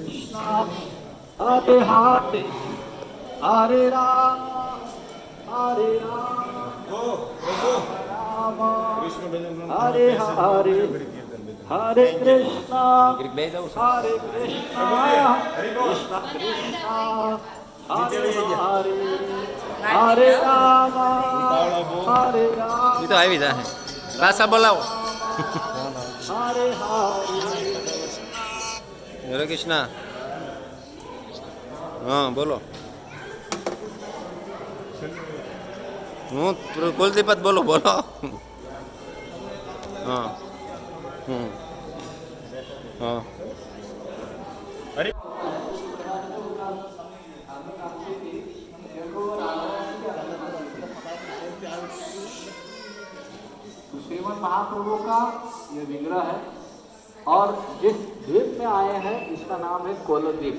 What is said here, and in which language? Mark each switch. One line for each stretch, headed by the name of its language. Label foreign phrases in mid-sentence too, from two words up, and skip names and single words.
Sanskrit: हरे हरे हरे राम राम हरे हरे हरे कृष्णा हरे कृष्णा कृष्णा कृष्णा हरे हरे हरे राम हरे राम
Gujarati: એ તો આવી જાય પાછા બોલાવો
Sanskrit: हरे हरे
Gujarati: હરે કૃષ્ણ હા બોલો હું કુલદીપત બોલો બોલો હા હા
Hindi: श्रीमद् महाप्रभु का ये विग्रह है और जिस द्वीप में आए हैं इसका नाम है कोलद्वीप।